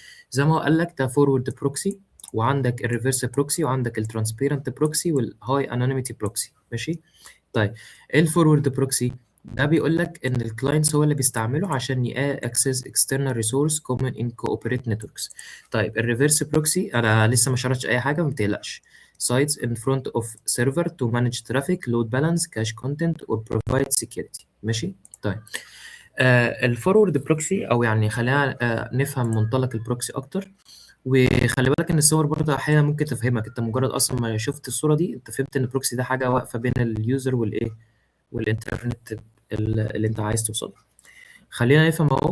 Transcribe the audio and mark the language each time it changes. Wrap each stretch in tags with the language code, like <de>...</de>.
<ar>زي ما هو قال لك، ده فورورد بروكسي، وعندك الريفرس بروكسي، وعندك الترانسبيرنت بروكسي، والهاي انونيميتي بروكسي. ماشي. طيب ايه الفورورد بروكسي؟ ده بيقول لك ان الكلاينتس هو اللي بيستعمله عشان ياكسس</ar> <en>external resource common in cooperate networks.</en> <ar>طيب الريفرس بروكسي انا لسه ما شرحتش اي حاجه، ما تقلقش.</ar> <en>sites in front of server to manage traffic, load balance, cache content or provide security.</en> <ar>ماشي. طيب الفورورد بروكسي، او يعني خلينا نفهم منطلق البروكسي اكتر. وخلي بالك ان الصور برضه احيانا ممكن تفهمك، انت مجرد اصلا ما شفت الصوره دي انت فهمت ان البروكسي ده حاجه واقفه بين اليوزر والايه والانترنت اللي انت عايز توصله. خلينا نفهم اهو.</ar>